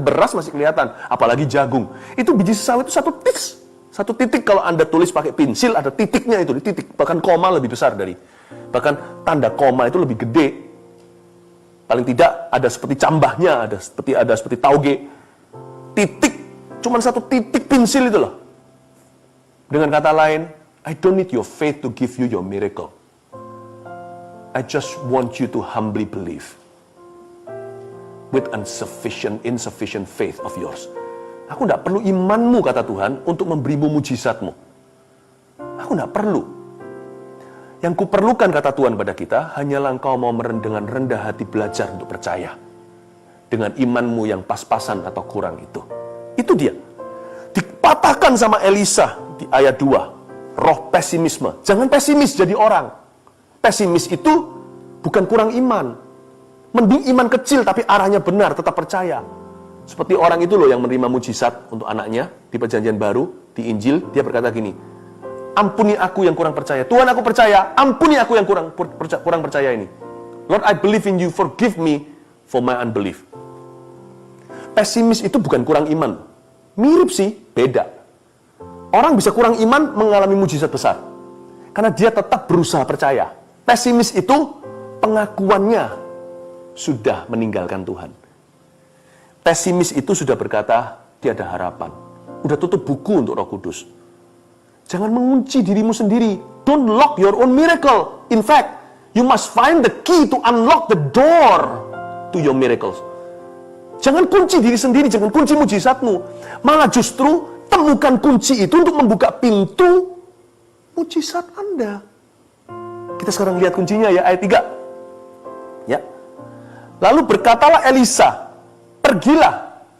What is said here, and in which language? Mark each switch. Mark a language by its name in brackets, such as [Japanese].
[Indonesian] Beras masih kelihatan, apalagi jagung. Itu biji sesawi itu satu titik kalau Anda tulis pakai pensil, ada titiknya itu, di titik. Bahkan koma lebih besar bahkan tanda koma itu lebih gede. Paling tidak ada seperti cambahnya, ada seperti tauge. Titik, cuman satu titik pensil itu loh. Dengan kata lain, [English] I don't need your faith to give you your miracle. I just want you to humbly believe with insufficient faith of yours. [Indonesian] Aku tidak perlu imanmu, kata Tuhan, untuk memberimu mujizatmu. Aku tidak perlu. Yang kuperlukan, kata Tuhan pada kita, hanyalah engkau mau dengan rendah hati belajar untuk percaya. Dengan imanmu yang pas-pasan atau kurang itu. Itu dia. Dipatahkan sama Elisa di ayat 2. Roh pesimisme. Jangan pesimis jadi orang. Pesimis itu bukan kurang iman. Mending iman kecil tapi arahnya benar, tetap percaya. Seperti orang itu loh yang menerima mujizat untuk anaknya di Perjanjian Baru, di Injil, dia berkata gini, ampuni aku yang kurang percaya. Tuhan, aku percaya, ampuni aku yang kurang percaya ini. [English] Lord, I believe in you, forgive me for my unbelief. [Indonesian] Pesimis itu bukan kurang iman. Mirip sih, beda. Orang bisa kurang iman mengalami mujizat besar. Karena dia tetap berusaha percaya. Pesimis itu pengakuannya sudah meninggalkan Tuhan. Pesimis itu sudah berkata, tiada harapan. Udah tutup buku untuk Roh Kudus. Jangan mengunci dirimu sendiri. [English] Don't lock your own miracle. In fact, you must find the key to unlock the door to your miracles. [Indonesian] Jangan kunci diri sendiri, jangan kunci mujizatmu. Malah justru temukan kunci itu untuk membuka pintu mujizat Anda. Kita sekarang lihat kuncinya ya, ayat 3. Ya. Lalu berkatalah Elisa, pergilah.